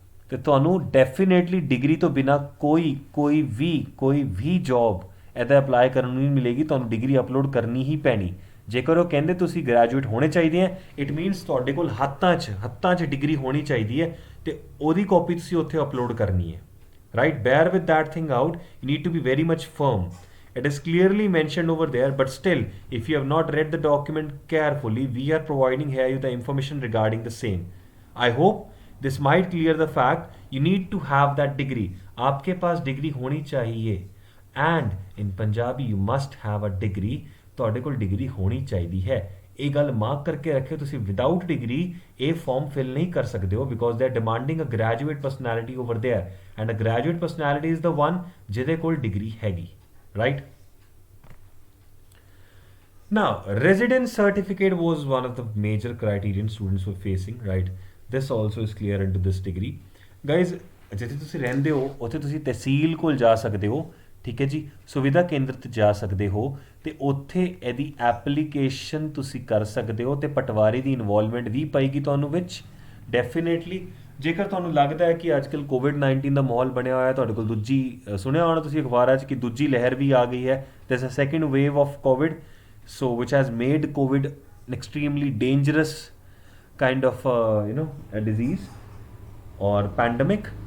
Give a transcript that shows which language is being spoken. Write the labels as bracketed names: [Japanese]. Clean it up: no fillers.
[Punjabi] ਤੇ ਤੁਹਾਨੂੰ definitely degree ਤੋਂ ਬਿਨਾ ਕੋਈ ਵੀ ਜੌਬ ਇੱਦਾਂ ਅਪਲਾਈ ਕਰਨ ਨੂੰ ਨਹੀਂ ਮਿਲੇਗੀ, ਤੁਹਾਨੂੰ ਡਿਗਰੀ ਅਪਲੋਡ ਕਰਨੀ ਹੀ ਪੈਣੀ। ਜੇਕਰ ਉਹ ਕਹਿੰਦੇ ਤੁਸੀਂ ਗ੍ਰੈਜੂਏਟ ਹੋਣੇ ਚਾਹੀਦੇ ਆ, [English] it means [Punjabi] ਤੁਹਾਡੇ ਕੋਲ ਹੱਥਾਂ 'ਚ ਡਿਗਰੀ ਹੋਣੀ ਚਾਹੀਦੀ ਹੈ ਤੇ ਉਹਦੀ ਕਾਪੀ ਤੁਸੀਂ ਉੱਥੇ ਅਪਲੋਡ ਕਰਨੀ ਹੈ, right. [English] Bear with that thing out, you need to be very much firm. It is clearly mentioned over there, but still, if you have not read the document carefully, we are providing here you the information regarding the same. I hope this might clear the fact you need to have that degree. [Hindi] आपके पास degree होनी चाहिए, [English] and in Punjabi you must have a degree. [Punjabi] ਤੁਹਾਡੇ ਕੋਲ degree ਹੋਣੀ ਚਾਹੀਦੀ ਹੈ। ਇਹ ਗੱਲ ਮਾਰਕ ਕਰਕੇ ਰੱਖਿਓ, ਤੁਸੀਂ ਵਿਦਆਊਟ ਡਿਗਰੀ ਇਹ ਫਾਰਮ ਫਿਲ ਨਹੀਂ ਕਰ ਸਕਦੇ ਹੋ, [English] because they are demanding a graduate personality over there, and a graduate personality is the one [Punjabi] ਜਿਹਦੇ ਕੋਲ ਡਿਗਰੀ ਹੈਗੀ, right? [English] Now, residence certificate was one of the major criterion students were facing, right? This also is clear into this degree. [Punjabi] Guys, ਜਿੱਥੇ ਤੁਸੀਂ ਰਹਿੰਦੇ ਹੋ ਉੱਥੇ ਤੁਸੀਂ ਤਹਿਸੀਲ ਕੋਲ ਜਾ ਸਕਦੇ ਹੋ, ਠੀਕ ਹੈ ਜੀ, ਸੁਵਿਧਾ ਕੇਂਦਰ ਤੇ ਜਾ ਸਕਦੇ ਹੋ ਤੇ ਉੱਥੇ ਇਹਦੀ ਐਪਲੀਕੇਸ਼ਨ ਤੁਸੀਂ ਕਰ ਸਕਦੇ ਹੋ ਤੇ ਪਟਵਾਰੀ ਦੀ ਇਨਵੋਲਵਮੈਂਟ ਵੀ ਪਏਗੀ ਤੁਹਾਨੂੰ ਵਿੱਚ ਡੈਫੀਨੇਟਲੀ। ਜੇਕਰ ਤੁਹਾਨੂੰ ਲੱਗਦਾ ਹੈ ਕਿ ਅੱਜ ਕੱਲ੍ਹ ਕੋਵਿਡ-19 ਦਾ ਮਾਹੌਲ ਬਣਿਆ ਹੋਇਆ, ਤੁਹਾਡੇ ਕੋਲ ਦੂਜੀ ਸੁਣਿਆ ਹੋਣਾ ਤੁਸੀਂ ਅਖਬਾਰਾਂ 'ਚ ਕਿ ਦੂਜੀ ਲਹਿਰ ਵੀ ਆ ਗਈ ਹੈ, [English] There's a second wave of covid, so which has made covid an extremely dangerous kind of disease or pandemic.